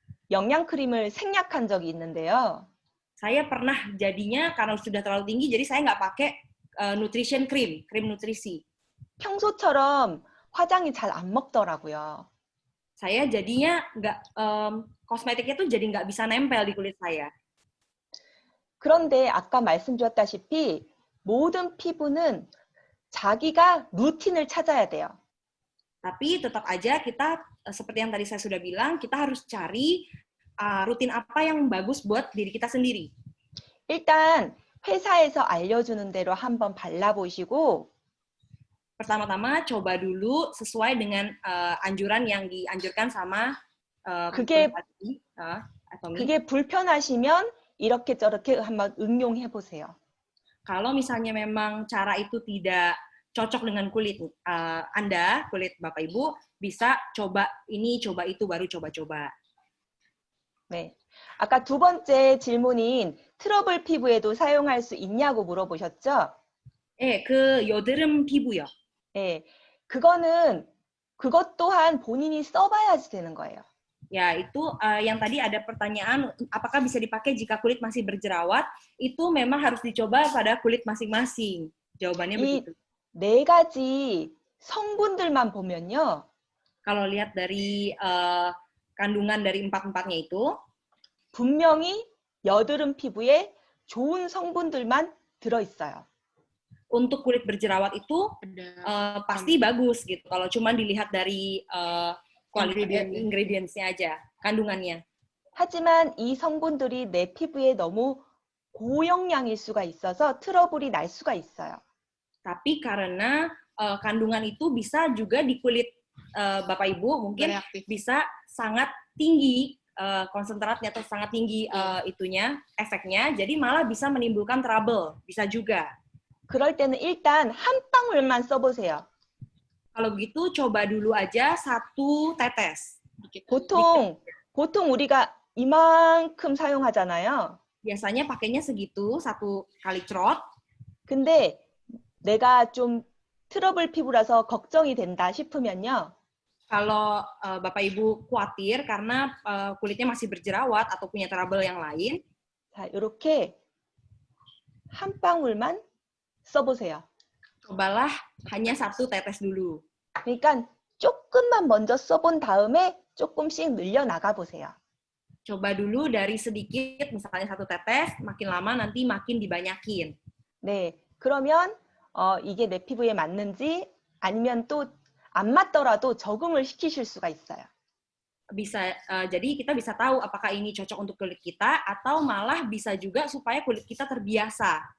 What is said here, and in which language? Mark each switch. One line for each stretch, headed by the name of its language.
Korean: 영양크림을 생략한 적이 있는데요.
Indonesian: Saya pernah jadinya karena sudah terlalu tinggi, jadi saya nggak pakai nutrition cream, krim nutrisi.
Korean: 평소처럼 화장이 잘 안 먹더라고요.
Indonesian: Saya jadinya nggak kosmetiknya tuh jadi nggak bisa nempel di kulit saya.
Korean: 그런데 아까 말씀드렸다시피 모든 피부는 자기가 루틴을 찾아야 돼요.
Indonesian: Tapi tetap aja kita, seperti yang tadi saya sudah bilang, kita harus cari rutin apa yang bagus buat diri kita sendiri.
Korean: 일단 회사에서 알려주는 대로 한번 발라보시고
Indonesian: Pertama-tama coba dulu sesuai dengan anjuran yang dianjurkan sama
Korean: 그게 Tommy. 그게 불편하시면 이렇게 저렇게 한번 응용해 보세요.
Indonesian: Kalau misalnya memang cara itu tidak cocok dengan kulit Anda, kulit Bapak Ibu, bisa coba ini, coba itu, baru coba-coba.
Korean: 네. 아까 두 번째 질문인 트러블 피부에도 사용할 수 있냐고 물어보셨죠? 그 여드름 피부요. 네. 그것 또한 본인이 써봐야지 되는 거예요.
Indonesian: Ya, itu yang tadi ada pertanyaan, apakah bisa dipakai jika kulit masih berjerawat? Itu memang harus dicoba pada kulit masing-masing. Jawabannya begitu.
Korean: 네 가지 성분들만 보면요.
Indonesian: Kalau lihat dari kandungan dari empat-empatnya itu,
Korean: 분명히 여드름 피부에 좋은 성분들만 들어있어요.
Indonesian: Untuk kulit berjerawat itu pasti bagus gitu. Kalau cuma dilihat dari ingredients-nya aja, kandungannya.
Korean: 하지만 이 성분들이 내 피부에 너무 고영양일 수가 있어서 트러블이 날 수가 있어요.
Indonesian: Tapi karena kandungan itu bisa juga di kulit Bapak Ibu mungkin bisa sangat tinggi konsentratnya atau sangat tinggi itunya efeknya, jadi malah bisa menimbulkan trouble, bisa juga.
Korean: 그럴 때는 일단 한 방울만 써보세요.
Indonesian: Kalau gitu coba dulu aja 1 tetes.
Korean: 보통 우리가 이만큼 사용하잖아요.
Indonesian: Biasanya pakainya segitu, 1 kali crot.
Korean: 근데 내가 좀 트러블 피부라서 걱정이 된다 싶으면요.
Indonesian: Kalau Bapak Ibu khawatir karena kulitnya masih berjerawat atau punya trouble yang lain,
Korean: 자, 이렇게 한 방울만 써보세요.
Indonesian: cobalah hanya 1 tetes dulu.
Korean: 그러니까 조금만 먼저 써본 다음에 조금씩 늘려나가 보세요.
Indonesian: Coba dulu dari sedikit, misalnya 1 tetes, makin lama nanti makin dibanyakin.
Korean: 네, 그러면 이게 내 피부에 맞는지 아니면 또 안 맞더라도 적응을 시키실 수가 있어요.
Indonesian: Bisa jadi kita bisa tahu apakah ini cocok untuk kulit kita atau malah bisa juga supaya kulit kita terbiasa.